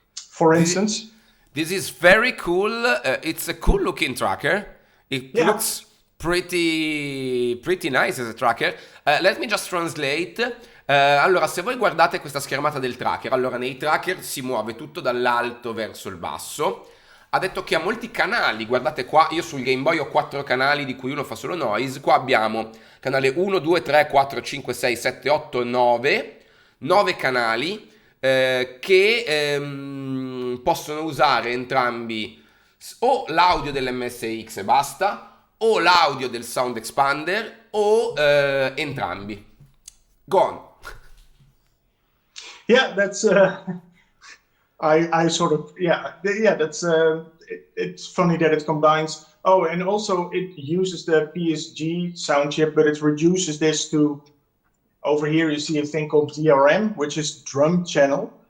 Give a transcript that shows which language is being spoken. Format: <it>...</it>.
<en>For instance. This is very cool. It's a cool looking tracker. It looks pretty nice as a tracker. Let me just translate.</en> <it>Allora, se voi guardate questa schermata del tracker, allora nei tracker si muove tutto dall'alto verso il basso. Ha detto che ha molti canali. Guardate qua, io sul Game Boy ho 4 canali di cui uno fa solo noise. Qua abbiamo canale 1, 2, 3, 4, 5, 6, 7, 8, 9. 9 canali che possono usare entrambi o l'audio dell'MSX e basta, o l'audio del Sound Expander, o entrambi.</it> <en>Go on. Yeah, that's I sort of that's it's funny that it combines. Oh, and also it uses the PSG sound chip, but it reduces this to. Over here you see a thing called DRM, which is drum channel.</en>